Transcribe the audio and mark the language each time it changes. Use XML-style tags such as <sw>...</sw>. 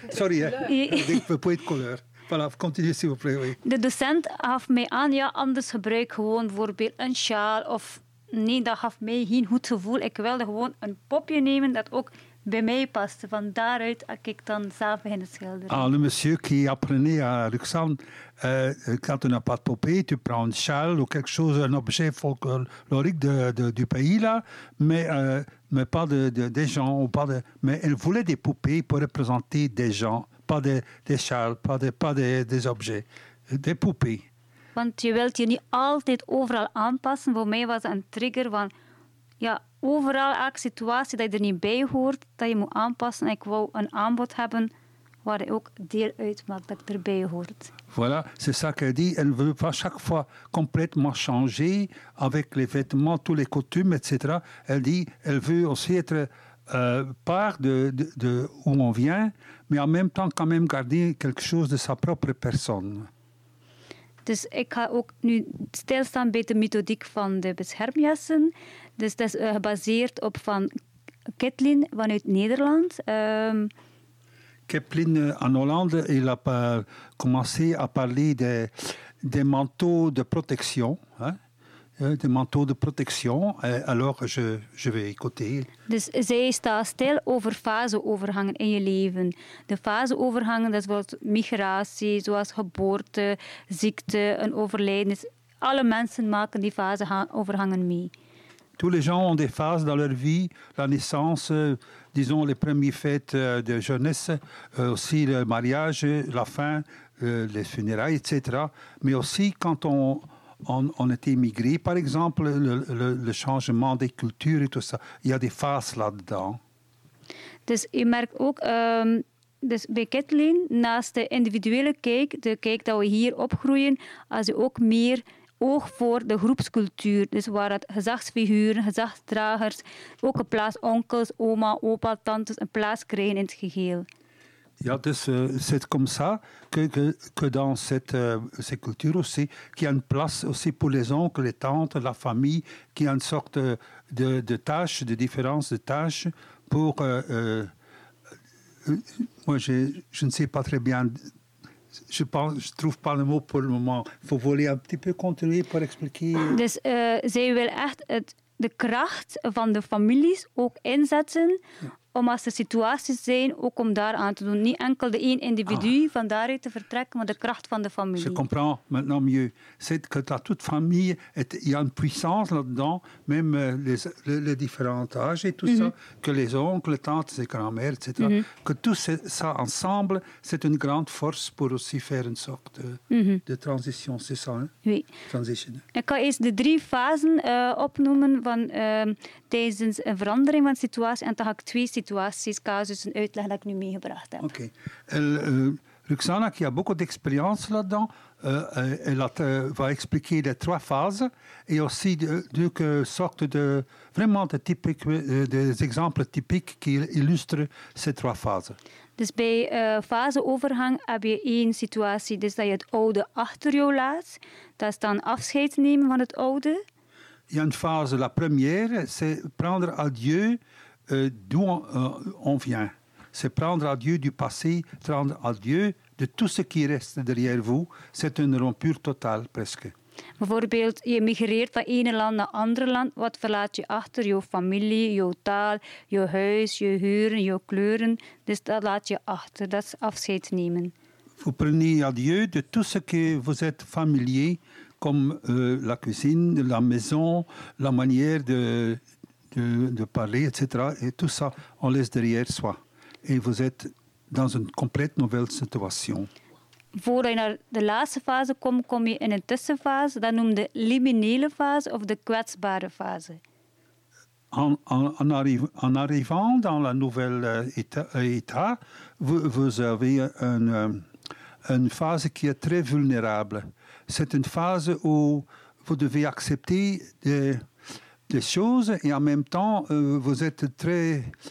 <fr>Sorry, des poupées de couleur. Voilà, continuez s'il vous plaît. Oui.</fr> <nl>De docent gaf mij aan, ja, anders gebruik gewoon bijvoorbeeld een sjaal of nee, dat gaf mij geen goed gevoel. Ik wilde gewoon een popje nemen dat ook bij mij paste. Van daaruit heb ik dan zelf beginnen schilderen.</nl> <fr>Ah, le monsieur qui apprenait à Roxane, quand tu n'as pas de poupée, tu prends une châle ou quelque chose, un objet folklorique du pays, là, mais pas des gens. Ou pas mais elle voulait des poupées pour représenter des gens, pas des châles, pas des objets, des poupées.</fr> <nl>Want je wilt je niet altijd overal aanpassen. Voor mij was een trigger van... Ja, overal, elke situatie dat je er niet bij hoort, dat je moet aanpassen. Ik wou een aanbod hebben waar je ook deel uitmaakt, dat ik erbij hoort.</nl> <fr>Voilà, c'est ça qu'elle dit. Elle veut pas chaque fois complètement changer avec les vêtements, tous les costumes, etc. Elle dit, elle veut aussi être part de où on vient, mais en même temps quand même garder quelque chose de sa propre personne.</fr> <nl>Dus ik ga ook nu stilstaan bij de methodiek van de beschermjassen. Dus dat is gebaseerd op van Kathleen vanuit Nederland.</nl> <fr>Kathleen in Hollande, il a commencé à parler des manteaux de protection. Des manteaux de protection. Alors, je vais écouter.</fr> <nl>Dus zij staat stil over faseovergangen in je leven. De faseovergangen, dat is zoals migratie, zoals geboorte, ziekte, een overlijden. Dus alle mensen maken die faseovergangen mee.</nl> <fr>Tous les gens ont des phases dans leur vie, la naissance, disons les premières fêtes de jeunesse, aussi le mariage, la fin, les funérailles, etc. Mais aussi quand on est immigré, par exemple, le changement des cultures et tout ça, il y a des phases là-dedans.</fr> <nl>Dus je merkt ook, dus bij Kathleen, naast de individuele kijk, de kijk dat we hier opgroeien, als je ook meer oog voor de groepscultuur. Dus waar het gezagsfiguren, gezagsdragers, ook een plaats onkels, oma, opa, tantes, een plaats krijgen in het geheel. Ja, dus</nl> <fr>c'est comme ça que dans cette culture aussi, qu'il y a une place aussi pour les oncles, les tantes, la famille, qu'il y a une sorte de tâche, de différence de tâche pour... moi, je ne sais pas très bien... Je ne trouve pas le mot pour le moment. Il faut voler un petit peu, continuer pour expliquer.</fr> <nl>Dus zij wil echt de kracht van de families ook inzetten... Ja. Om als er situaties zijn, ook om daar aan te doen. Niet enkel de één individu van daaruit te vertrekken, maar de kracht van de familie.</nl> <fr>Je comprends maintenant mieux. C'est que dans toute famille, il y a une puissance là-dedans, même les différents âges et tout mm-hmm. ça, que les oncles, tantes, les grands-mères, etc. Mm-hmm. Que tout ça ensemble, c'est une grande force pour aussi faire une sorte de transition. C'est ça, hein? Oui. Transition.</fr> <nl>Ik ga eerst de drie fasen opnoemen van tijdens een verandering van de situatie. En dan ga ik twee situaties, casussen uitleggen dat ik nu meegebracht heb. Oké. Okay.</nl> <fr>Ruxana, qui a beaucoup d'expérience là-dedans, va expliquer les trois phases et aussi de sorte de vraiment de typique, des exemples typiques qui illustrent ces trois phases.</fr> <nl>Dus bij faseovergang heb je één situatie, dus dat je het oude achter jou laat. Dat is dan afscheid nemen van het oude.</nl> <fr>Il y a une phase, la première, c'est prendre adieu d'où on vient. C'est prendre adieu du passé, prendre adieu de tout ce qui reste derrière vous. C'est une rupture totale, presque.</fr> <nl>Bijvoorbeeld, je migreert van ene land naar andere land. Wat verlaat je achter? Je familie, je taal, je huis, je huren, je kleuren. Dus dat laat je achter. Dat is afscheid nemen.</nl> <fr>Vous prenez adieu de tout ce que vous êtes familier, comme la cuisine, la maison, la manière de parler, etc. Et tout ça, on laisse derrière soi. Et vous êtes dans une complète nouvelle situation.</fr> <nl>Voordat je naar de laatste fase komt, kom je in een tussenfase. Dat noemde liminele fase of de kwetsbare fase.</nl> <fr>En arrivant dans la nouvelle état, vous avez une phase qui est très vulnérable. C'est une phase où vous devez accepter des choses et en même temps, vous êtes très...</fr>